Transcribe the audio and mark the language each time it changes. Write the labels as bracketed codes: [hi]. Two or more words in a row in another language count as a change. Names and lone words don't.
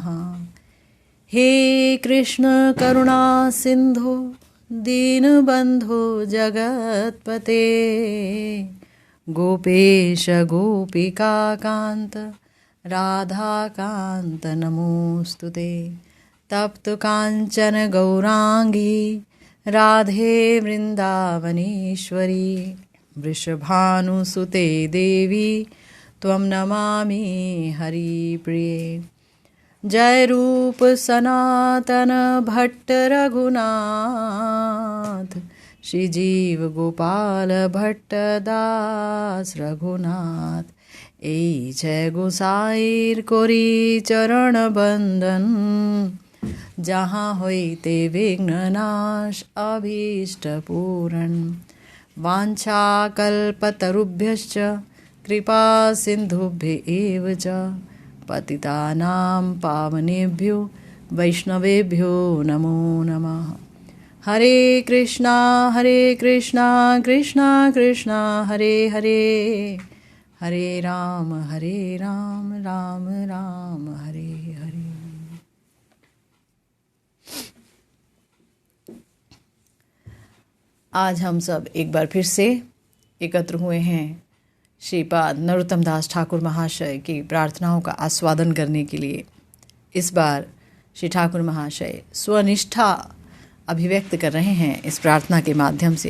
[sa] हे कृष्ण करुणा सिन्धु दीनबन्धो जगत्पते गोपेश गोपिकान्त राधाकान्त नमोस्तुते तप्त काञ्चन गौरांगी राधे वृन्दावनेश्वरी वृषभानुसुते देवी त्वं नमामि हरिप्रिये। [bn] জয় রূপ সনাতন ভট্ট রঘুনাথ শ্রী জীব গোপাল ভট্ট দাস রঘুনাথ এই জয় গোসাইর করি চরণ বন্দন যাহা হইতে বিঘ্ননাশ অভীষ্ট পূরণ [sa] वाञ्छाकल्पतरुभ्यश्च कृपा सिन्धुभ्य एव च पतितानां पावनेभ्यो वैष्णवेभ्यो नमो नमः। हरे कृष्णा कृष्णा कृष्णा हरे हरे हरे राम राम राम हरे हरे। [hi] आज हम सब एक बार फिर से एकत्र हुए हैं श्रीपाद नरोत्तम दास ठाकुर महाशय की प्रार्थनाओं का आस्वादन करने के लिए। इस बार श्री ठाकुर महाशय स्वनिष्ठा अभिव्यक्त कर रहे हैं इस प्रार्थना के माध्यम से।